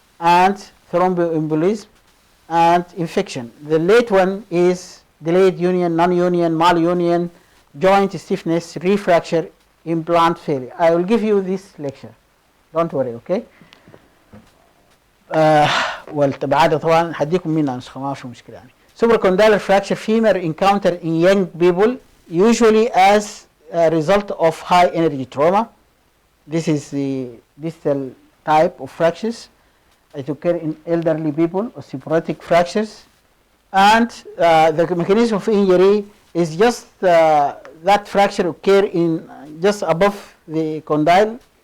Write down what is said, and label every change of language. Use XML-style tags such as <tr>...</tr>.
<en>and thromboembolism and infection. The late one is delayed union, non-union, malunion, joint stiffness, refracture, implant failure. I will give you this lecture. Don't worry, okay?</en> <ar>والتبعات طبعا هديكم منها نسخة ما في مشكلة يعني.</ar> <en>Supracondylar fracture femur encountered in young people usually as a result of high energy trauma. This is the distal type of fractures. It occur in elderly people, osteoporotic fractures, and the mechanism of injury is just that fracture occur in just above the condyle.</en>